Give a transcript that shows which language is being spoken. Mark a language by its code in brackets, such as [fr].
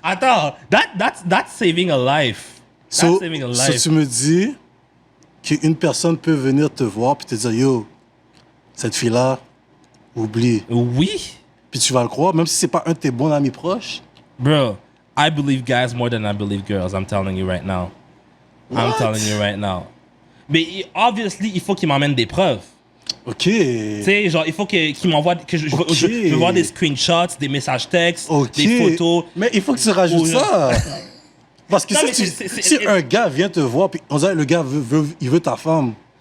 [en] Attends, that's saving a life. That's saving a life. [fr] So tu me dis qu'une personne peut venir te voir puis te dire yo, cette fille-là, oublie. Oui. Puis tu vas le croire, même si c'est pas un de tes bons amis proches. [en] Bro, I believe guys more than I believe girls. I'm telling you right now. What? I'm telling you right now. [fr] Mais obviously, il faut qu'il m'emmène des preuves. Ok. Tu sais, genre, il faut qu'il m'envoie, que je veux voir des screenshots, des messages textes, des photos. Mais il faut que tu rajoutes ça. Parce que si un gars vient te voir, puis on dirait le gars il veut ta femme.